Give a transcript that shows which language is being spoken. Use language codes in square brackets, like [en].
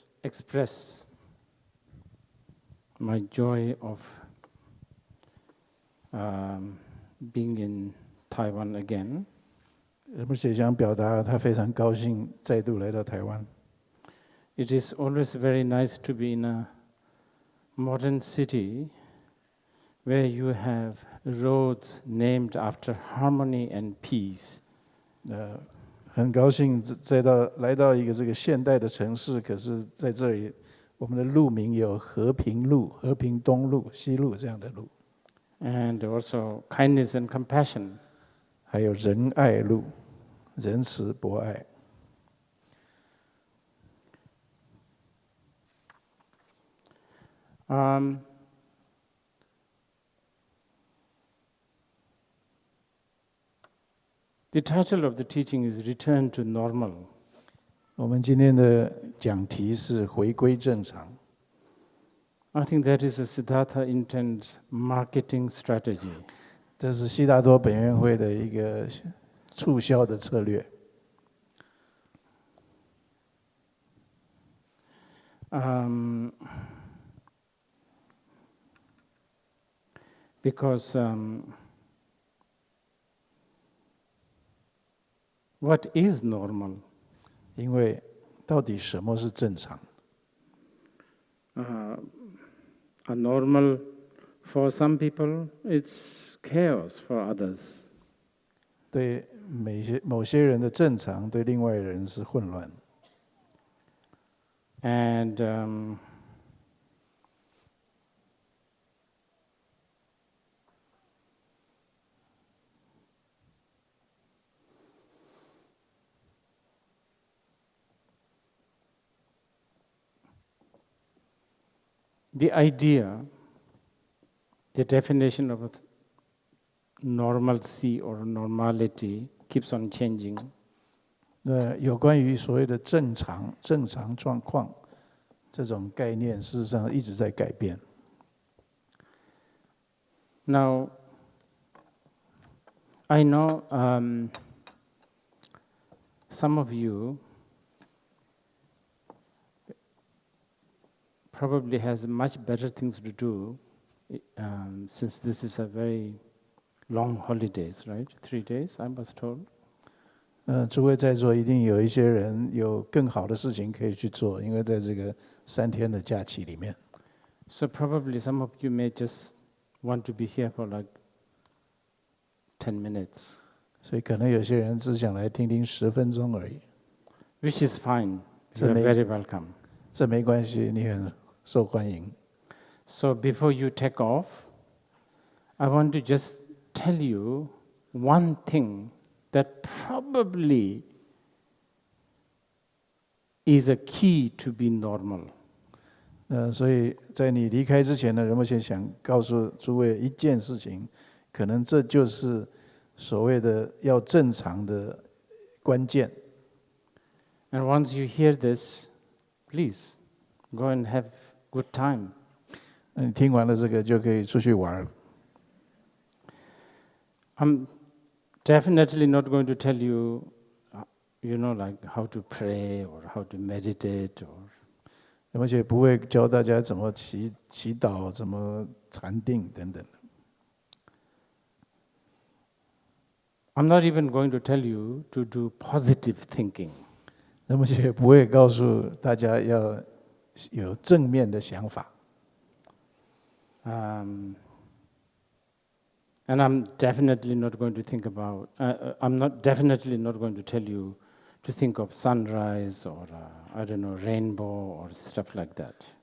[en] express my joy of being in Taiwan again. [zh] 而且想表达他非常高兴再度来到台湾。 [en] It is always very nice to be in a modern city where you have roads named after harmony and peace. [zh] 很高兴来到一个这个现代的城市，可是在这里，我们的路名有和平路、和平东路、西路这样的路。 [en] And also kindness and compassion. [zh] 还有仁爱路，仁慈博爱。 [en] The title of the teaching is Return to Normal. [zh] 我们今天的讲题是回归正常。 [en] I think that is a Siddhartha intends marketing strategy. [zh] 这是悉达多本愿会的一个促销的策略。 [en] Because what is normal? [zh] 因为到底什么是正常？ [en] A normal for some people, it's chaos for others. [zh] 对某些人的正常，对另外人是混乱。 [en] And the idea, the definition of normalcy or normality keeps on changing. [zh] 那有关于所谓的正常状况这种概念，事实上一直在改变。 [en] Now, I know some of you probably has much better things to do since this is a very long holidays, right? 3 days, I was told. [zh] 诸位在座一定有一些人有更好的事情可以去做，因为在这个3天的假期里面。 [en] So probably some of you may just want to be here for like 10 minutes. [zh] 所以可能有些人只想来听听10分钟而已。 [en] Which is fine. You are very welcome. [zh] 这没关系，你很受欢迎。 [en] So before you take off, I want to just tell you one thing that probably is a key to be normal. [zh] 所以在你离开之前呢，仁波切想告诉诸位一件事情，可能这就是所谓的要正常的关键。 [en] And once you hear this, please go and have good time. [zh] 你听完了这个就可以出去玩。 [en] I'm definitely not going to tell you, like how to pray or how to meditate or. [zh] 而且不会教大家怎么祈祷、怎么禅定等等。 [en] I'm not even going to tell you to do positive thinking. [zh] 而且也不会告诉大家要有正面的想法。 [en] And I'm definitely not going to think about. Definitely not going to tell you to think of sunrise or I don't know rainbow or stuff like that.